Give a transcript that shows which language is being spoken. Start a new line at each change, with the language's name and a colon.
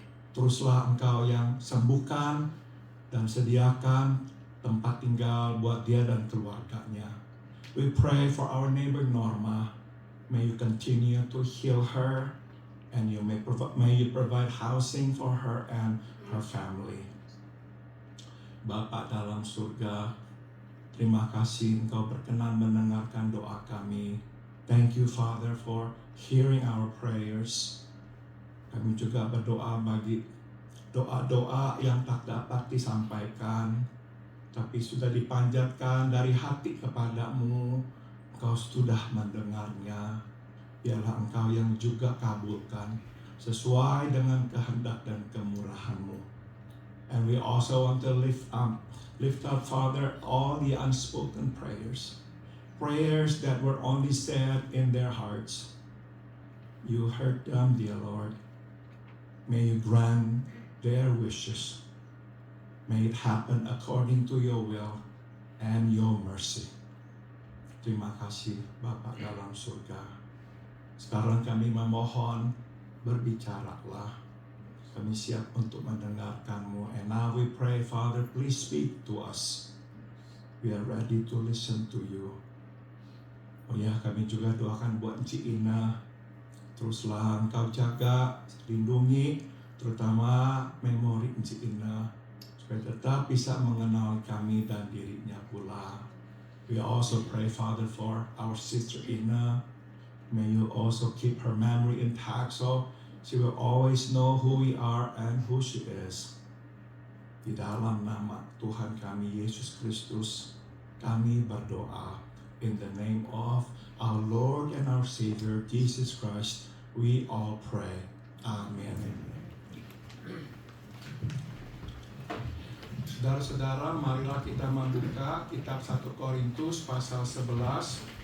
Indonesian: Teruslah Engkau yang sembuhkan dan sediakan tempat tinggal buat dia dan keluarganya.
English: We pray for our neighbor Norma. May you continue to heal her and may you provide housing for her and her family.
Indonesian: Bapa dalam surga, terima kasih Engkau berkenan mendengarkan doa kami.
English: Thank you, Father, for hearing our prayers.
Indonesian: Kami juga berdoa bagi doa-doa yang tak dapat disampaikan, tapi sudah dipanjatkan dari hati kepadamu. Engkau sudah mendengarnya. Biarlah Engkau yang juga kabulkan sesuai dengan kehendak dan kemurahan-Mu.
English: And we also want to lift up, Father, all the unspoken prayers. Prayers that were only said in their hearts. You heard them, dear Lord. May you grant their wishes. May it happen according to your will and your mercy.
Indonesian: Terima kasih Bapa dalam surga. Sekarang kami memohon, berbicaralah. Kami siap untuk mendengarkan-Mu.
English: And now we pray, Father, please speak to us. We are ready to listen to you.
Indonesian: Oh ya, kami juga doakan buat Encik Ina. Teruslah Engkau jaga, lindungi, terutama memori Encik Ina, supaya tetap bisa mengenal kami dan dirinya pula.
English: We also pray, Father, for our sister Ina. May you also keep her memory intact so she will always know who we are and who she is.
Indonesian: Di dalam nama Tuhan kami Yesus Kristus, kami berdoa.
English: In the name of our Lord and our Savior, Jesus Christ, we all pray. Amen.
Indonesian: Saudara-saudara, marilah kita membuka kitab 1 Korintus pasal 11.